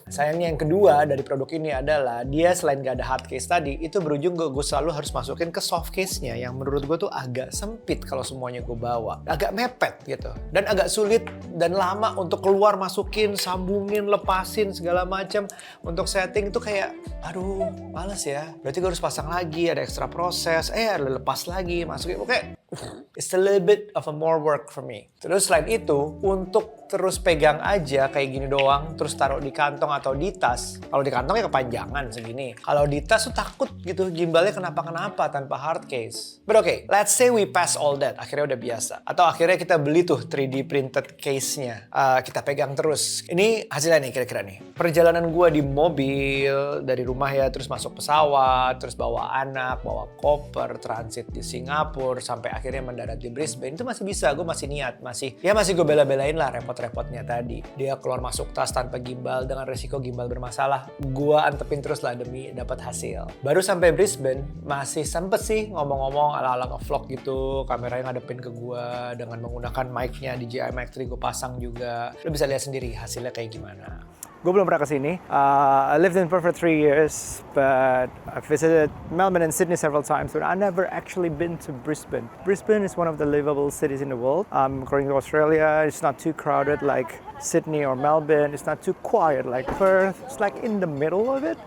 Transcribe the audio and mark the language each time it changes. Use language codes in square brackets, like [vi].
[id] Sayangnya yang kedua dari produk ini adalah dia selain gak ada hard case tadi, itu berujung gue selalu harus masukin ke soft case-nya yang menurut gue tuh agak sempit kalau semuanya gue bawa, agak mepet gitu, dan agak sulit dan lama untuk keluar masukin, sambungin, lepasin segala macam untuk setting itu kayak aduh males ya. Berarti gue harus pasang lagi, ada extra proses, ada lepas lagi, masukin, oke. [en] It's a little bit of a more work for me. [id] Terus selain itu, untuk terus pegang aja kayak gini doang, terus taruh di kantong atau di tas. Kalau di kantong ya kepanjangan segini. Kalau di tas tuh takut gitu, gimbalnya kenapa-kenapa tanpa hard case. [en] But okay, let's say we pass all that. [id] Akhirnya udah biasa. Atau akhirnya kita beli tuh 3D printed case-nya. Kita pegang terus. Ini hasilnya nih kira-kira nih. Perjalanan gue di mobil, dari rumah ya, terus masuk pesawat, terus bawa anak, bawa koper, transit di Singapura, sampai akhirnya mendarat di Brisbane, itu masih bisa, gue masih niat, masih gue bela-belain lah repot-repotnya tadi. Dia keluar masuk tas tanpa gimbal dengan resiko gimbal bermasalah, gue antepin terus lah demi dapat hasil. Baru sampai Brisbane, masih sempet sih ngomong-ngomong ala-ala nge-vlog gitu, kameranya ngadepin ke gue dengan menggunakan mic-nya DJI Mic 3 gue pasang juga. Lo bisa lihat sendiri hasilnya kayak gimana. Gue belum pernah kesini. [en] I lived in Perth for 3 years, but I've visited Melbourne and Sydney several times, but I never actually been to Brisbane. Brisbane is one of the livable cities in the world. According to Australia, it's not too crowded like Sydney or Melbourne. It's not too quiet like Perth. It's like in the middle of it.